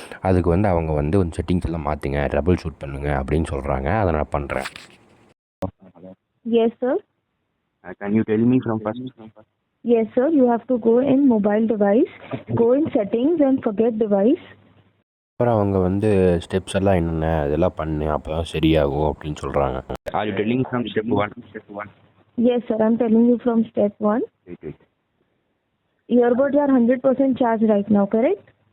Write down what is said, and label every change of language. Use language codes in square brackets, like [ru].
[ta] அதுக்கு அவங்க கொஞ்சம் செட்டிங்ஸ் எல்லாம் மாற்றுங்க, ட்ரபிள் ஷூட் பண்ணுங்க அப்படின்னு சொல்கிறாங்க. அதை நான் பண்ணுறேன். [en] Yes, sir. Can you tell me from first? Yes, sir. You have to go in mobile device, go in settings and forget device. [ta] அப்புறம் அவங்க ஸ்டெப்ஸ் எல்லாம் என்னென்ன அதெல்லாம் பண்ணு, அப்போ தான் சரியாகும் அப்படின்னு சொல்கிறாங்க. [en] Are you telling from step 1? Yes, sir. I'm telling you from step 1. Wait. Earbuds are 100% charged right now, correct?